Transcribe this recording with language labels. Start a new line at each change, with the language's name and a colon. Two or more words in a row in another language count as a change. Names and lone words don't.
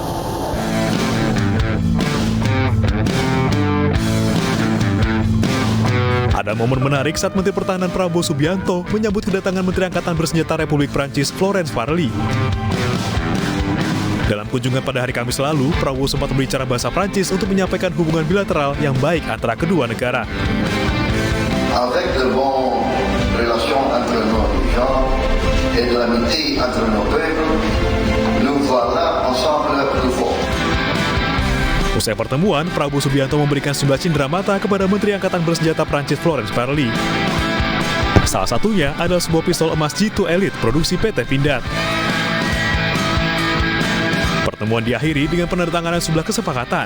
Indonesian: Ada momen menarik saat Menteri Pertahanan Prabowo Subianto menyambut kedatangan Menteri Angkatan Bersenjata Republik Prancis Florence Parly. Dalam kunjungan pada hari Kamis lalu, Prabowo sempat berbicara bahasa Prancis untuk menyampaikan hubungan bilateral yang baik antara kedua negara.
French: Avec de bonnes relations entre nos régions et de l'amitié entre nos peuples, nous voilà ensemble plus forts.
Indonesian: Usai pertemuan, Prabowo Subianto memberikan sejumlah cindera mata kepada Menteri Angkatan Bersenjata Prancis Florence Parly. Salah satunya adalah sebuah pistol emas G2 Elite produksi PT Pindad. Pertemuan diakhiri dengan penandatanganan sejumlah kesepakatan.